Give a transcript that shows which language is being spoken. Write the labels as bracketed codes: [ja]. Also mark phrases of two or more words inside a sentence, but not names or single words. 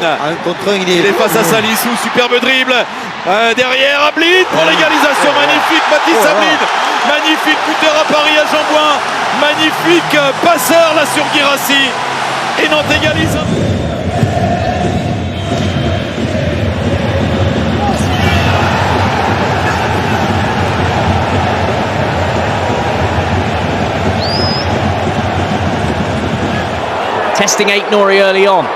[fr] Il est face à Salissou, superbe dribble. Derrière, Ablin pour l'égalisation. Magnifique, Mathis Sablin. Magnifique buteur à Paris à Jean-Bouin. Magnifique passeur là sur Guirassy. Et Nantes égalise. [en] Testing Aït-Nouri early on.